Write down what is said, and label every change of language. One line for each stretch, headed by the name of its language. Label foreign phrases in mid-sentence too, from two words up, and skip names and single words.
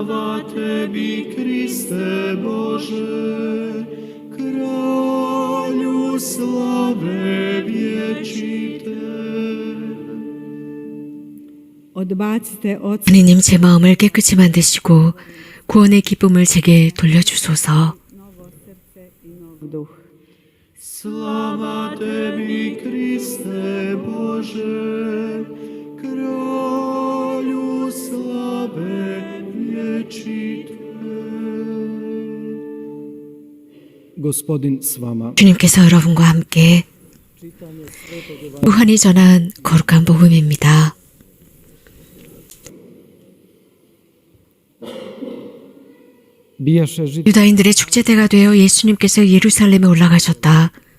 Croatian: Slava tebi, Kriste Bože, kralju slave vječite.
Korean: 하느님, 제 마음을 깨끗이 만드시고 구원의 기쁨을 제게 돌려주소서.
Croatian: Slava tebi, Kriste Bože, kralju slave vječite. Gospodin s vama.
Korean: 주님께서 여러분과 함께 요한이 전한 거룩한 복음입니다.
Croatian: Bijaše žid
Korean: 유다인들의 축제때가 되어 예수님께서 예루살렘에 올라가셨다.